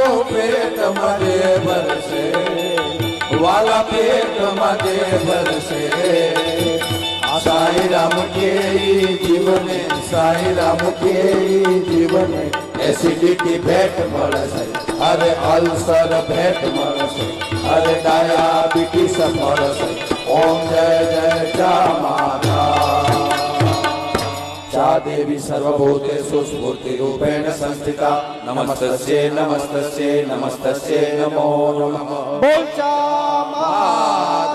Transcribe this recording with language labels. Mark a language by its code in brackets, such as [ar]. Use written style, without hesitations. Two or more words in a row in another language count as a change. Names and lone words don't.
[gu] પેટ માટે ભરશે વાલા પેટ માટે ભરશે સાઈ રામ કે જીવને સાઈ રામ કે જીવને એસિડિટી ભેટ મળશે અરે અલ્સર ભેટ મળશે અરે ડાયાબિટીસ મળશે ઓમ જય જય ચા માતા [sa] चा देवी सर्वभूतेषु स्फूर्तिरूपेण संस्थिता नमस्तस्यै नमस्तस्यै नमस्तस्यै नमो नमः [hi] बोल चा